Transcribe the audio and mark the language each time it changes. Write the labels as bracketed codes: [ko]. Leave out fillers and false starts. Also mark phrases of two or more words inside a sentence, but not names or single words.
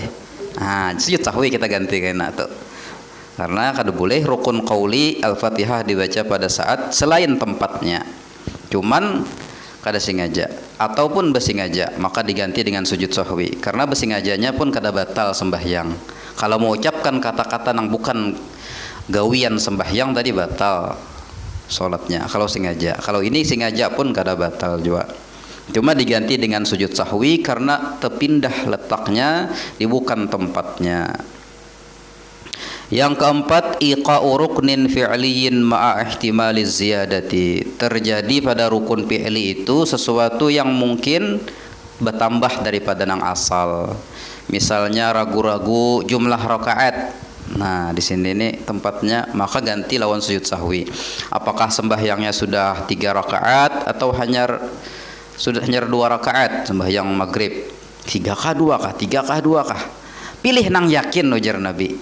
[id] Sujud sahwi kita ganti kena tuh. Karena kada boleh rukun qauli Al-Fatihah dibaca pada saat selain tempatnya. Cuman kada sengaja ataupun bersengaja, maka diganti dengan sujud sahwi. Karena bersengajanya pun kada batal sembahyang. Kalau mengucapkan kata-kata yang bukan gawian sembahyang tadi batal sholatnya kalau sengaja. Kalau ini sengaja pun kada batal juga. Cuma diganti dengan sujud sahwi karena terpindah letaknya di bukan tempatnya. Yang keempat, [ar] إيقاع ركن فعلي مع احتمال زيادة, [id] terjadi pada rukun fi'li itu sesuatu yang mungkin bertambah daripada yang asal. Misalnya ragu-ragu jumlah rakaat. Nah, di sini nih tempatnya, maka ganti lawan sujud sahwi. Apakah sembahyangnya sudah 3 rakaat atau hanya 2 rakaat sembahyang maghrib? 3 kah 2 kah? 3 kah 2 kah? Pilih nang yakin, ujar Nabi.